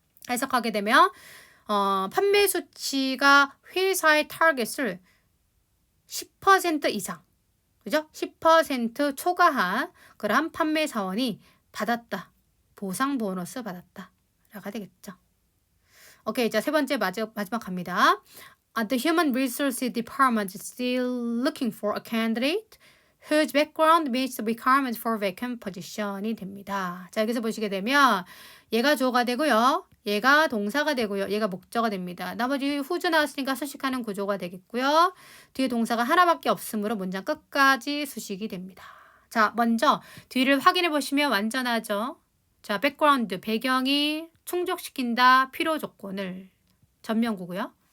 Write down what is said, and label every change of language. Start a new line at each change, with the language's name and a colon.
Korean: 해석하게 되면 판매 수치가 회사의 타겟을 10% 이상, 그죠? 10% 초과한 그러한 판매 사원이 받았다. 보상 보너스 받았다. 라가 되겠죠. 오케이, 자, 세 번째 마지막 갑니다.
English: The Human Resources Department is still looking for a candidate whose background meets the requirements for vacant position이
Korean: 됩니다. 자, 여기서 보시게 되면 얘가 주어가 되고요. 얘가 동사가 되고요. 얘가 목적어가 됩니다. 나머지 후주 나왔으니까 수식하는 구조가 되겠고요. 뒤에 동사가 하나밖에 없으므로 문장 끝까지 수식이 됩니다. 자, 먼저 뒤를 확인해 보시면 완전하죠. 자, 백그라운드, 배경이 충족시킨다 필요 조건을 전면구고요.